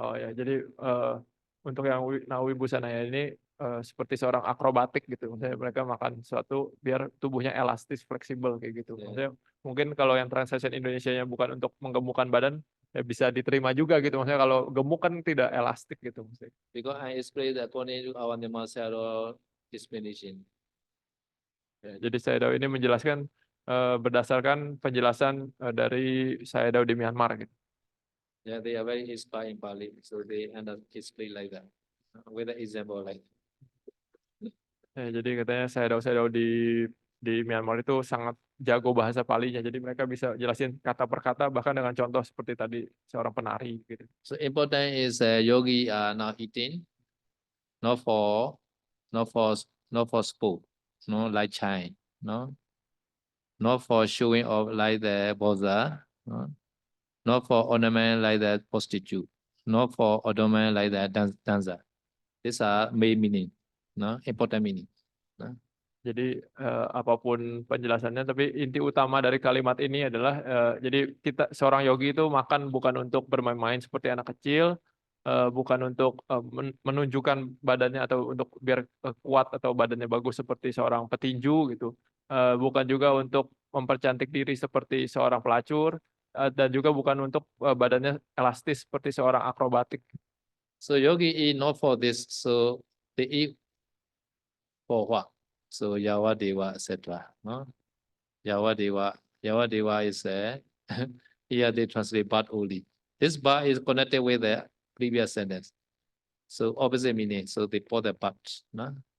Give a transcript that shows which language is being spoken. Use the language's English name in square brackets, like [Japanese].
[Indonesian] Oh ya, jadi untuk yang Nawibusanaya ini seperti seorang akrobatik gitu. Maksudnya mereka makan sesuatu biar tubuhnya elastis, fleksibel kayak gitu. [English] Yeah. [Indonesian] Maksudnya mungkin kalau yang translation Indonesianya bukan untuk menggemukkan badan, ya bisa diterima juga gitu. Maksudnya kalau gemuk kan tidak elastik gitu. Maksudnya. [English] Because I explained according to our Nirmal explanation. [Indonesian] Ya, jadi Sayadaw ini menjelaskan berdasarkan penjelasan dari Sayadaw di Myanmar gitu. [English] Yeah, they are very inspired in Pali, so they end up explain like that. With an example like. [Indonesian] Ya, jadi katanya Sayadaw di Myanmar itu sangat jago bahasa Palinya. Jadi mereka bisa jelasin kata per kata bahkan dengan contoh seperti tadi seorang penari gitu. [English] So important is yogi are not eating, not for sport, no like China, no, not for showing off like the Buddha, no, not for ornament like the prostitute, not for ornament like the dancer. These are main meaning, no, important meaning. No? [Indonesian] Jadi apapun penjelasannya, tapi inti utama dari kalimat ini adalah jadi kita seorang yogi itu makan bukan untuk bermain-main seperti anak kecil, bukan untuk menunjukkan badannya atau untuk biar kuat atau badannya bagus seperti seorang petinju gitu, bukan juga untuk mempercantik diri seperti seorang pelacur, dan juga bukan untuk badannya elastis seperti seorang akrobatik. [English] So yogi eat not for this, so they eat for what? So Yawadeva, etc. No? Yawadeva is here they translate but only. This but is connected with the previous sentence. So opposite meaning. So they put the but. No?